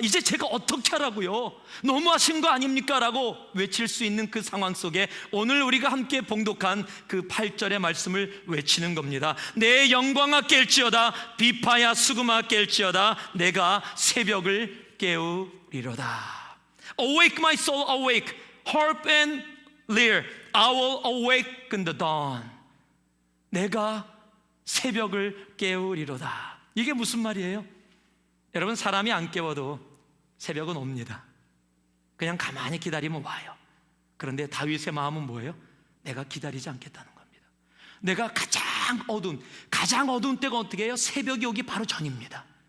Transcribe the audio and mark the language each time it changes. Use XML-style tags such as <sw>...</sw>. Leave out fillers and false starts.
<ko>이제 제가 어떻게 하라고요? 너무하신 거 아닙니까? 라고 외칠 수 있는 그 상황 속에 오늘 우리가 함께 봉독한 그 8절의 말씀을 외치는 겁니다. 내 영광아 깰지어다, 비파야 수금아 깰지어다, 내가 새벽을 깨우리로다.</ko> <en>Awake my soul, awake, harp and lyre, I will awaken the dawn.</en> <ko>내가 새벽을 깨우리로다. 이게 무슨 말이에요? 여러분, 사람이 안 깨워도 새벽은 옵니다. 그냥 가만히 기다리면 와요. 그런데 다윗의 마음은 뭐예요? 내가 기다리지 않겠다는 겁니다. 내가 가장 어두운 때가 어떻게 해요? 새벽이 오기 바로 전입니다.</ko>